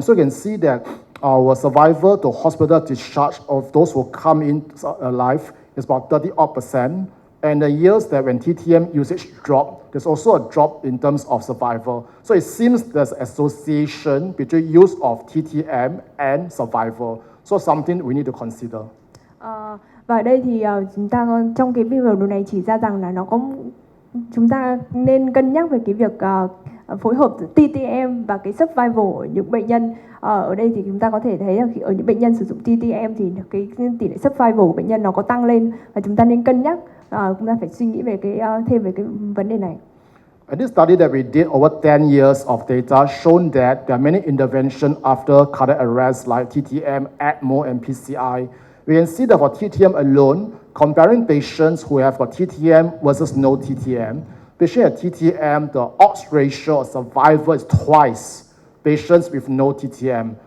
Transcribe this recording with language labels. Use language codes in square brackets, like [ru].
[en] So you can see that our survivor to hospital discharge of those who come in alive is about 30%. And the years that when TTM usage dropped, there's also a drop in terms of survival. So it seems there's an association between use of TTM and survival. So something we need to consider. [vi] Và ở đây thì chúng ta trong cái video này chỉ ra rằng là chúng ta nên cân nhắc về cái việc phối hợp giữa TTM và cái survival ở những bệnh nhân. Ở đây thì chúng ta có thể thấy là ở những bệnh nhân sử dụng TTM thì cái tỷ lệ survival của bệnh nhân nó có tăng lên, và chúng ta nên cân nhắc, chúng ta phải suy nghĩ về thêm về cái vấn đề này. [en] And this study that we did over 10 years of data shown that there are many interventions after cardiac arrest like TTM, ECMO, and PCI. We can see that for TTM alone, comparing patients who have got TTM versus no TTM, patients at TTM, the odds ratio of survival is twice patients with no TTM.